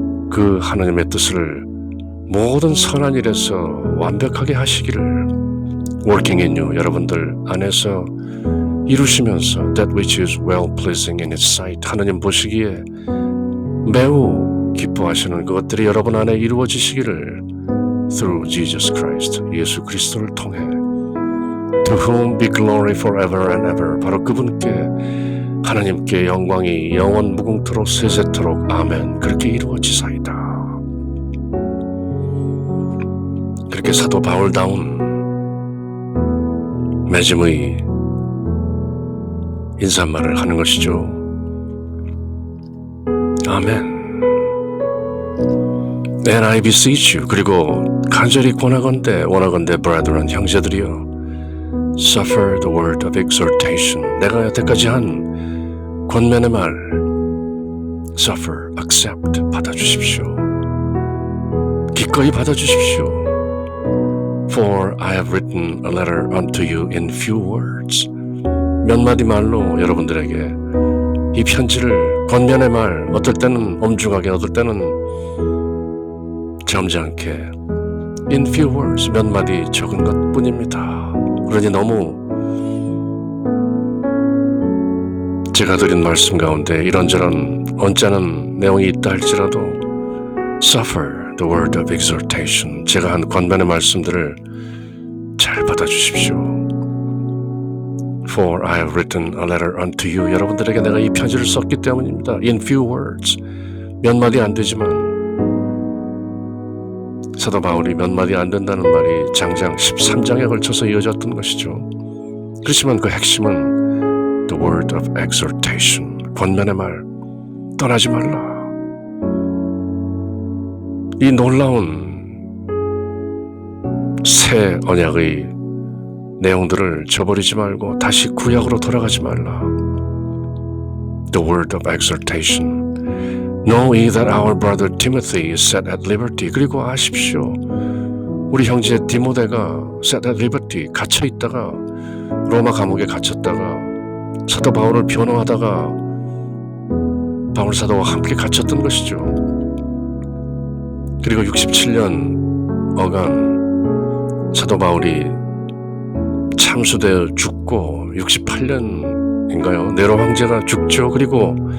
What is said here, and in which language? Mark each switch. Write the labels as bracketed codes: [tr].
[ko] 그 하나님의 뜻을 모든 선한 일에서 완벽하게 하시기를, [en] working in you, [ko] 여러분들 안에서 이루시면서 [en] that which is well pleasing in His sight, [ko] 하나님 보시기에 매우 기뻐하시는 그것들이 여러분 안에 이루어지시기를, [en] through Jesus Christ, [ko] 예수 그리스도를 통해, [en] to whom be glory forever and ever, [ko] 바로 그분께, 하나님께 영광이 영원 무궁토록 세세토록 아멘. 그렇게 이루어지사이다. 그렇게 사도 바울다운 맺음의 인사말을 하는 것이죠. 아멘. [en] And I beseech you, [ko] 그리고 간절히 원하건대 [en] brethren, [ko] 형제들이여, [en] suffer the word of exhortation, [ko] 내가 여태까지 한 권면의 말, [en] suffer, accept, [ko] 받아주십시오. 기꺼이 받아주십시오. [en] For I have written a letter unto you in few words. [ko] 몇 마디 말로 여러분들에게 이 편지를, 권면의 말, 어떨 때는 엄중하게, 어떨 때는 점잖게, [en] in few words, [ko] 몇 마디 적은 것 뿐입니다. 그러니 너무 제가 드린 말씀 가운데 이런저런 언짢은 내용이 있다 할지라도 [en] suffer the word of exhortation, [ko] 제가 한 권면의 말씀들을 잘 받아주십시오. [en] For I have written a letter unto you, [ko] 여러분들에게 내가 이 편지를 썼기 때문입니다. [en] In few words, [ko] 몇 마디 안 되지만, 사도 바울이 몇 마디 안 된다는 말이 장장 13장에 걸쳐서 이어졌던 것이죠. 그렇지만 그 핵심은 [en] the word of exhortation, [ko] 권면의 말, 떠나지 말라. 이 놀라운 새 언약의 내용들을 저버리지 말고 다시 구약으로 돌아가지 말라. [en] The word of exhortation. Know ye that our brother Timothy is set at liberty. [ko] 그리고 아십시오, 우리 형제 디모데가 [en] set at liberty, [ko] 갇혀 있다가 로마 감옥에 갇혔다가 사도 바울을 변호하다가 바울 사도와 함께 갇혔던 것이죠. 그리고 67년 어간 사도 바울이 참수되어 죽고 68년인가요? 네로 황제가 죽죠. 그리고